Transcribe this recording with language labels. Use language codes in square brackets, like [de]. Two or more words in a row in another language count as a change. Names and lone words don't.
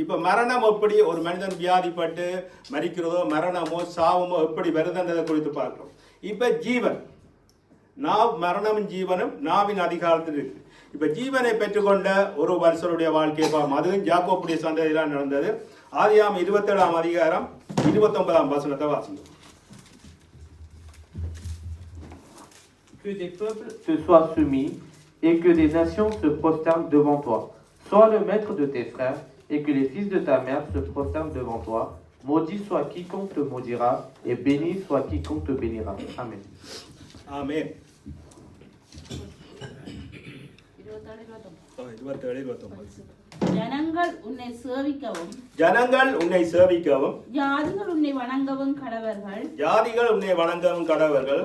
[ta] இப்ப மரணம் எப்படி ஒரு மனிதன் வியாதிப்பட்டு மரிக்கிறதோ, மரணமோ சாவமோ எப்படி வருதுன்றதை குறித்து பார்க்கிறோம். இப்ப ஜீவன் மரணமும் ஜீவனும் நாவின் அதிகாரத்தில் இருக்கு. இப்ப ஜீவனை பெற்றுக்கொண்ட ஒரு வருஷருடைய வாழ்க்கையை பார்ப்போம். அதுவும் யாக்கோப்புடைய சந்ததியிலாம் நடந்தது. ஆதியாகமம் 27ஆம் அதிகாரம் 29ஆம் வசனத்தை வாசிங்க. [fr] Que des peuples te soient soumis et que des nations se prosternent devant toi. Sois le maître de tes frères et que les fils de ta mère se prosternent devant toi. Maudit soit quiconque te maudira et béni soit quiconque te bénira. Amen. [ta] ஆமென். 27, 27, 29. ஜனங்கள் உன்னை சேவிக்கவும் ஜனங்கள் உன்னை சேவிக்கவும் ஜாதிகள் உன்னை வணங்கவும் கடவர்கள். ஜாதிகள் உன்னை வணங்கவும் கடவர்கள்.